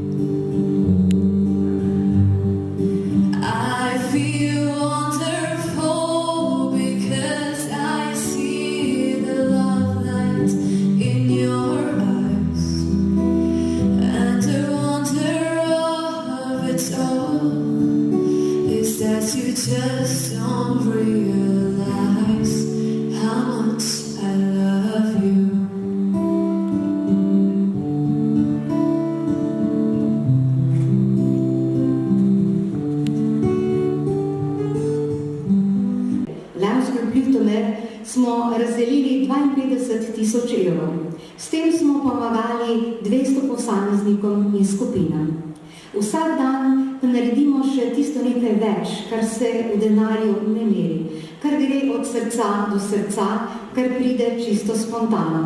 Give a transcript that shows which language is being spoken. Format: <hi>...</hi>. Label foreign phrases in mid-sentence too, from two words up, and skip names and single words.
<en>I feel wonderful because I see the love light in your eyes, and the wonder of it all is that you just don't realize how much I love you.</en> <sl>Lions Club Ljutomer smo razdelili 52.000 evrov. S tem smo pomagali 200 posameznikom in skupinam. Vsak dan pa naredimo še tisto nekaj več, kar se v denarju ne meri, kar gre od srca do srca, kar pride čisto spontano.</sl>